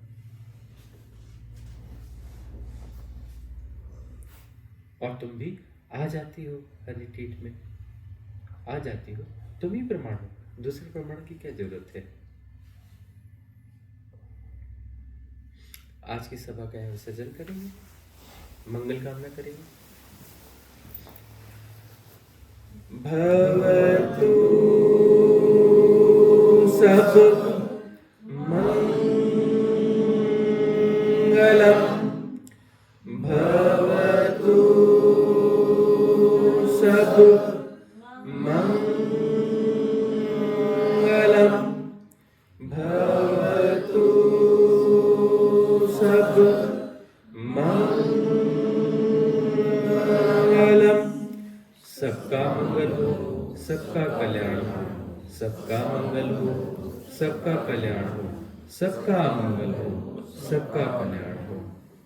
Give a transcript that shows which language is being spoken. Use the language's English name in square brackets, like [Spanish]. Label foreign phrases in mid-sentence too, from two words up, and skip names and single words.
[Hindi] और तुम भी आ जाती हो हर रिट्रीट में, आ जाती हो। तुम ही प्रमाण हो, दूसरे प्रमाण की क्या जरूरत है। आज की सभा का विसर्जन करेंगे, मंगल कामना करेंगे। [Pali] भवतु सब मंगलम, भवतु सब मंगलम, भवतु सब मंगलम। [Hindi] सबका मंगल हो, सबका कल्याण हो, सबका मंगल हो, सबका कल्याण हो, सबका मंगल हो, सबका कल्याण हो।